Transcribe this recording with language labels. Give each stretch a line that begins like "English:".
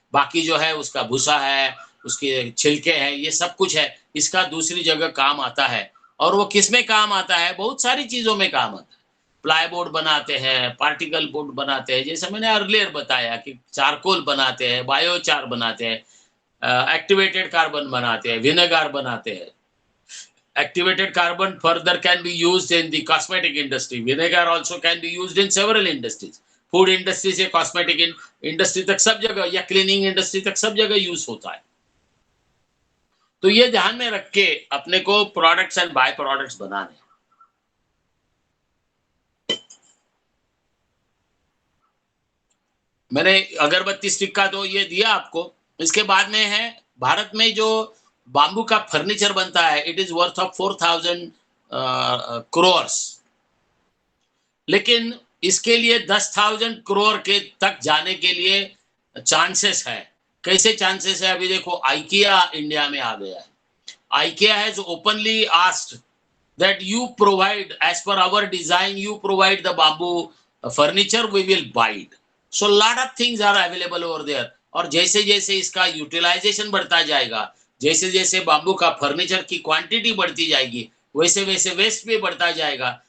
Hindi: बाकी जो है उसका भूसा है, उसके छिलके हैं, ये सब कुछ है, इसका दूसरी जगह काम आता है। और वो किसमें काम आता है? बहुत सारी चीज़ों में काम आता है। प्लाईबोर्ड बनाते हैं, पार्टिकल बोर्ड बनाते हैं, जैसे मैंने अर्लियर बताया कि चारकोल बनाते हैं, बायोचार बनाते हैं, एक्टिवेटेड कार्बन बनाते हैं, विनेगार बनाते हैं।
English: Activated carbon further can be used in the cosmetic industry. Vinegar also can be used in several industries.
Hindi: Food industry से कॉस्मेटिक इंडस्ट्री तक सब जगह, या क्लीनिंग इंडस्ट्री तक सब जगह यूज होता है। तो ये ध्यान में रख के अपने को प्रोडक्ट्स एंड बाय प्रोडक्ट्स बनाने। मैंने अगरबत्ती स्टिक का तो ये दिया आपको। इसके बाद में है, भारत में जो बाम्बू का फर्नीचर बनता है,
English: It is worth of 4000 crores.
Hindi: लेकिन इसके लिए 10,000 करोड़ के तक जाने के लिए चांसेस है। कैसे चांसेस है? अभी देखो, आइकिया इंडिया में आ गया है।
English: IKEA has openly asked that you provide, as per our design, you provide the bamboo furniture, we will buy it. So lot of things are available over there.
Hindi: और जैसे जैसे इसका यूटिलाइजेशन बढ़ता जाएगा, जैसे जैसे बाम्बू का फर्नीचर की क्वांटिटी बढ़ती जाएगी, वैसे वैसे वेस्ट भी बढ़ता जाएगा।